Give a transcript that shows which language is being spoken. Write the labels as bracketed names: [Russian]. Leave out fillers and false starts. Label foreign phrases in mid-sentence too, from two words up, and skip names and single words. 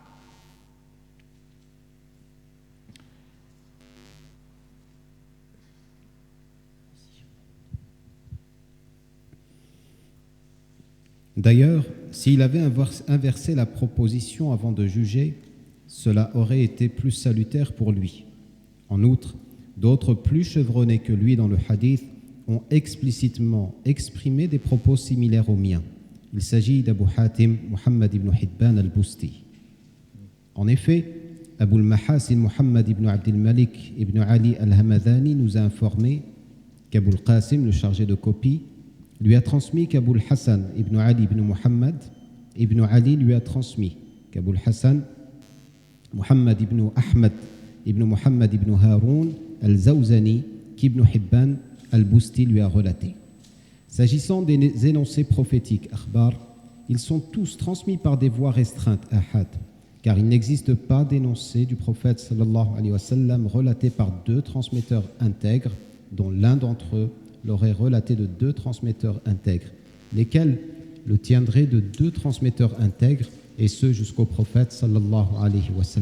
[French] D'ailleurs, s'il avait inversé la proposition avant de juger, cela aurait été plus salutaire pour lui. En outre, d'autres plus chevronnés que lui dans le hadith ont explicitement exprimé des propos similaires aux miens. Il s'agit d'Abu Hatim Muhammad ibn Hibban al-Busti. En effet, Abu al-Mahasin Muhammad ibn Abdul Malik ibn Ali al-Hamadani nous a informé qu'Abu al-Qasim, le chargé de copie, lui a transmis qu'Abu al-Hassan ibn Ali ibn Muhammad ibn Ali lui a transmis qu'Abu al-Hassan Muhammad ibn Ahmad ibn Muhammad ibn Haroun al-Zawzani qu'Ibn Hibban al-Busti lui a relaté. S'agissant des énoncés prophétiques, akhbar, ils sont tous transmis par des voies restreintes, ahad, car il n'existe pas d'énoncé du prophète [Arabic] صلى الله عليه وسلم [French] relaté par deux transmetteurs intègres, dont l'un d'entre eux l'aurait relaté de deux transmetteurs intègres, lesquels le tiendraient de deux transmetteurs intègres, et ce jusqu'au prophète [Arabic] صلى الله عليه وسلم.